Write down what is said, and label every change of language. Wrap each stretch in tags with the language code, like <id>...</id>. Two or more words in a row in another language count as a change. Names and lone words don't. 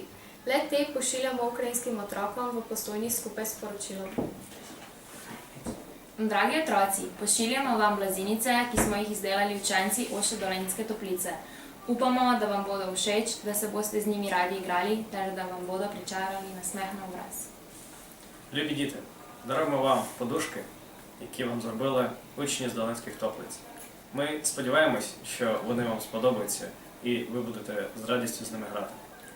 <sl>Le te pošiljamo ukrajinskim otrokom v Postojni skupaj s poročilom. Dragi otroci, pošiljamo vam blazinice, ki smo jih izdelali učenci Oše Dolenjske Toplice. Upamo, da vam bodo všeč, da se boste z njimi radi igrali, ter da vam bodo pričarali nasmeh na obraz.</sl> <uk>Любі діти, даруємо вам подушки, які вам зробили учні з Доленських Топлиць. Ми сподіваємось, що вони вам сподобаються і ви будете з радістю з ними грати.</uk>